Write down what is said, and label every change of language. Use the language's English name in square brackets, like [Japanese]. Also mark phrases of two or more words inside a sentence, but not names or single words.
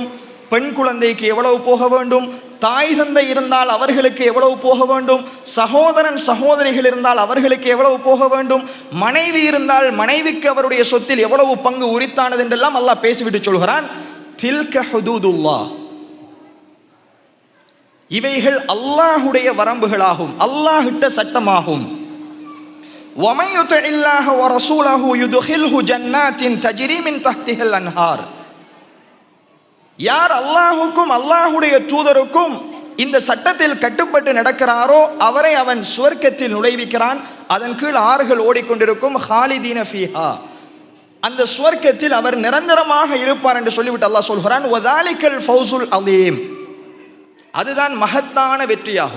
[Tamil] பெண் குழந்தைக்கு எவ்வளவு போக வேண்டும், தாய் தந்தை இருந்தால் அவர்களுக்கு எவ்வளவு போக வேண்டும், சகோதரன் சகோதரிகள் இருந்தால் அவர்களுக்கு எவ்வளவு போக வேண்டும், மனைவி இருந்தால் மனைவிக்கு அவருடைய சொத்தில் எவ்வளவு பங்கு உரித்தானது என்றெல்லாம் அல்லாஹ் பேசிவிட்டு சொல்கிறான், [Arabic] تلك حدود الله, [Tamil] இவைகள் அல்லாஹுடைய வரம்புகளாகும், அல்லாஹ்விட்ட சட்டமாகும். [Arabic] وَمَن يُطِعِ اللَّهَ وَرَسُولَهُ يُدْخِلْهُ جَنَّاتٍ تَجْرِي مِن تَحْتِهَا الْأَنْهَارُ, [Tamil] யார் அல்லாஹுக்கும் அல்லாஹுடைய தூதருக்கும் இந்த சட்டத்தில் கட்டுப்பட்டு நடக்கிறாரோ அவரை அவன் சுவர்க்கத்தில் நுழைவிக்கிறான், அதன் கீழ் ஆறுகள் ஓடிக்கொண்டிருக்கும், [Arabic] خالدين فيها, [Tamil] அந்த சுவர்க்கத்தில் அவர் நிரந்தரமாக இருப்பார் என்று சொல்லிவிட்டு அல்லாஹ் சொல்கிறான், [Arabic] وذلك الفوز العظيم, [Tamil] அதுதான் மகத்தான வெற்றியாகும்.